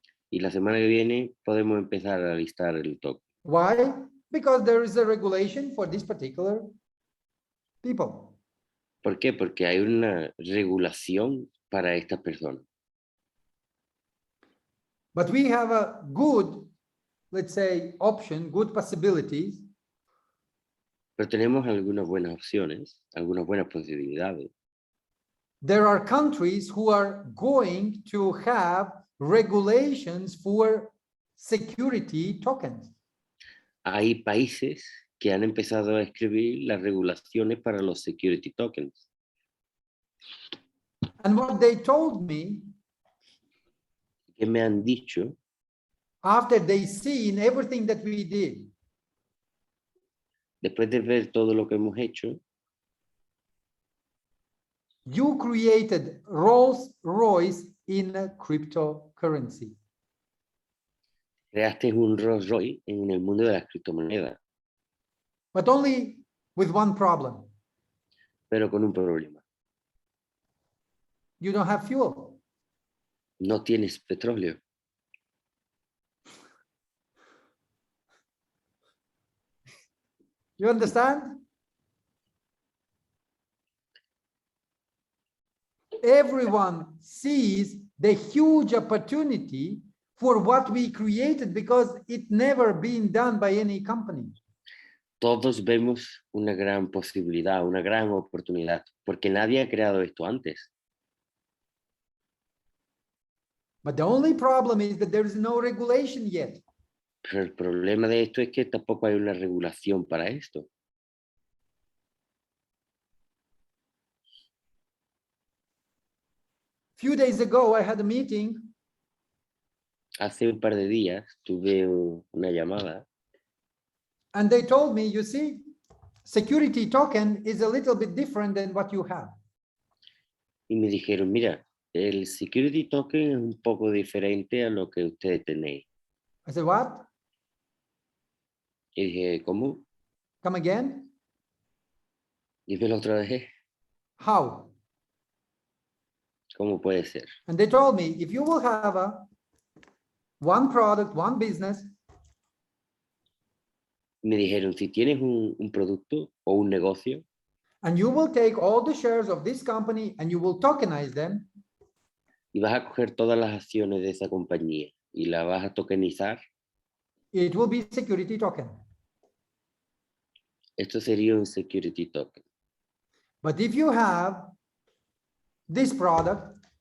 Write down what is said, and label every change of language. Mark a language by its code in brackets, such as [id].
[es] Y la semana que viene podemos empezar a listar el token. [en] Why? Because there is a regulation for this particular people. [es] ¿Por qué? Porque hay una regulación para estas personas. [en] But we have a good, let's say, option, good possibilities. [es] Pero tenemos algunas buenas opciones, algunas buenas posibilidades. [en] There are countries who are going to have regulations for security tokens. [es] Hay países que han empezado a escribir las regulaciones para los security tokens. [en] And what they told me, [es] Que me han dicho, [en] after they seen everything that we did, [es] después de ver todo lo que hemos hecho, [en] you created Rolls Royce in a cryptocurrency. [es] creaste un Rolls Royce en el mundo de las criptomonedas, [en] But only with one problem. [es] pero con un problema. [en] You don't have fuel. [es] No tienes petróleo. [en] You understand? Everyone sees the huge opportunity for what we created because it never been done by any company. [es] Todos vemos una gran posibilidad, una gran oportunidad, porque nadie ha creado esto antes. [en] But the only problem is that there is no regulation yet. [es] Pero el problema de esto es que tampoco hay una regulación para esto. [en] Few days ago, I had a meeting [es] Hace un par de días tuve una llamada [en] and they told me, you see, security token is a little bit different than what you have. [es] y me dijeron, mira, el security token es un poco diferente a lo que ustedes tenéis. [en] I said, what? [es] Y dije, ¿cómo? [en] Come again? [es] Dímelo otra vez. [en] How? [es] ¿Cómo puede ser? [en] And they told me, if you will have one product, one business, [es] Me dijeron, si tienes un producto o un negocio [en] and you will take all the shares of this company and you will tokenize them, [es] y vas a coger todas las acciones de esa compañía y la vas a tokenizar, [en] it will be security token. [es] esto sería un security token. [en] But if you have this product,